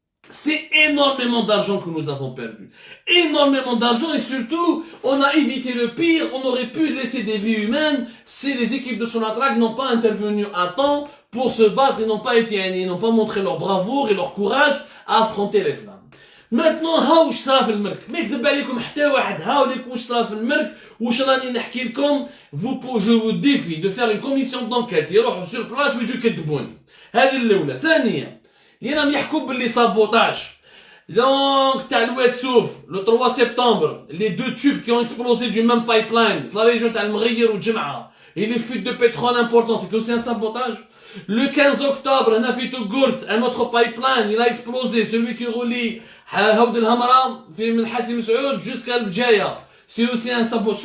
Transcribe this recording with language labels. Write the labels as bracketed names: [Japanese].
[French] C'est énormément d'argent que nous avons perdu. Énormément d'argent et surtout, on a évité le pire, on aurait pu laisser des vies humaines si les équipes de Sonatrach n'ont pas intervenu à temps pour se battre et n'ont pas n'ont pas montré leur bravoure et leur courage à affronter les flammes. [Arabic] Maintenant, ها واش صرا في المرك. ما يكذب عليكم حتى واحد. هاوليك واش صرا في المرك واش راني نحكي لكم. [French] Je vous défie de faire une commission d'enquête [Arabic] يروحوا [French] sur place [Arabic] ويجوا يكذبوني. هذه الأولى. ثانيا اللي راهم يحكوا باللي sabotage. [French] Donc, t'as l'Ouest Souf, le 3 septembre, les 2 tubes qui ont explosé du même pipeline, dans la région d'Al-Mghir ou Djem'a, et les fuites de pétrole importantes, c'est aussi un sabotage. Le 15 octobre, Nafit Gourt, un autre pipeline, il a explosé, celui qui relie Haoud el-Hamra, Hassim Saoud, jusqu'à Al-Bjaya. C'est aussi un sabotage.